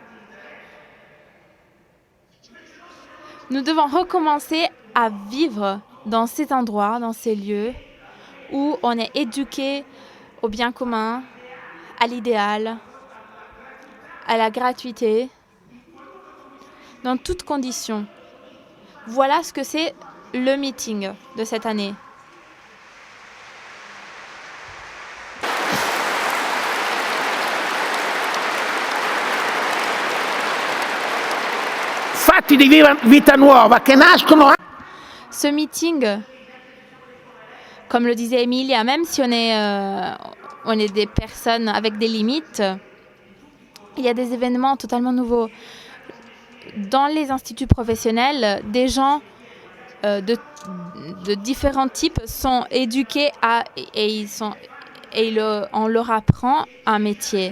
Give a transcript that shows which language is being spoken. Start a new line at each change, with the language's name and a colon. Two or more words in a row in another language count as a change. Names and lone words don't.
French: Nous devons recommencer à vivre dans ces endroits, dans ces lieux où on est éduqué au bien commun, à l'idéal, à la gratuité, dans toutes conditions. Voilà ce que c'est le meeting de cette année.
Italian: Fatti di vita nuova che nascono.
French: Ce meeting, comme le disait Emilia, même si on est des personnes avec des limites, il y a des événements totalement nouveaux. Dans les instituts professionnels, des gens de différents types sont éduqués on leur apprend un métier.